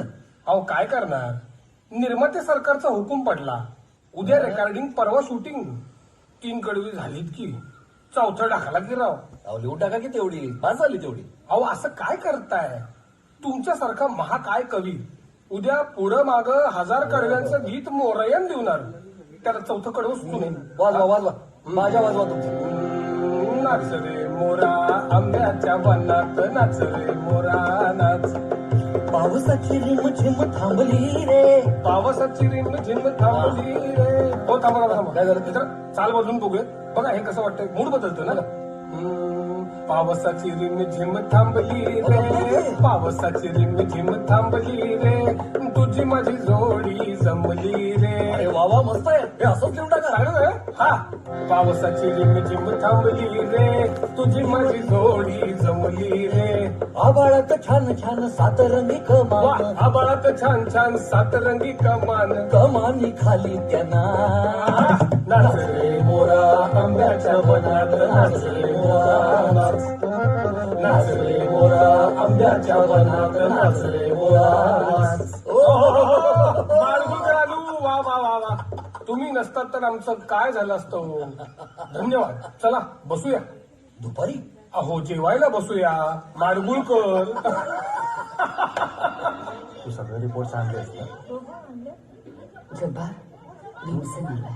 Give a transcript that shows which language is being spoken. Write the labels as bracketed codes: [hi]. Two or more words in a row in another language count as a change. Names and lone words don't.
[mr] अहो काय करणार, निर्माते सरकारचा हुकूम पडला, उद्या रेकॉर्डिंग परवा शूटिंग, 3 कडवी झालीत की चौथं टाकला की राव. अहो लिहून टाका की तेवढी पास झाली तेवढी. अहो असं काय करताय? तुमच्यासारखा महाकाय कवी उद्या पुढं माग 1000 कडव्यांचं गीत मोरयन देणार, त्याला चौथं कडवं सुचू नये. वाजवा वाजवा, बाजा वाजवा तुमचं. नाच रे मोरा आंब्याच्या वनात नाच रे मोरा नाच. पावसाची रिमझिम थांबली रे. पावसाची रिमझिम थांबली रे. हो थांबा थांबा. काय झालं तिथं चाल बदलून बघूया. बघा हे कसं वाटतंय, मूड बदलतो ना. पावसाची रिमझिम थांबली रे. पावसाची रिमझिम थांबली रे. तुझी माझी जोडी जमली रे. अरे वा वा, मस्त आहे हे, असंच लिहून टाका. चालू आहे? हा. पावसाची रिमझिम थांबली रे. तुझी माझी जोडी जमली रे. आबाळात छान छान सातरंगी कमान. वा, आबाळात छान छान सातरंगी कमान. कमानी खाली त्यांना नाच रे मोरा आंब्याच्या वनात नाच रे मोरा नाच. नाच रे मोरा आंब्याच्या वनात नाच रे मोरा नाच. माडगुळकरांनो, वा वा वा वा. तुम्ही नसतात तर आमचं काय झालं असतं. धन्यवाद. चला बसूया. दुपारी अहो जेवायला बसूया. माडगुळकर. तू सगळे रिपोर्ट सांगते असते. जब्बार भीमसेन आलाय.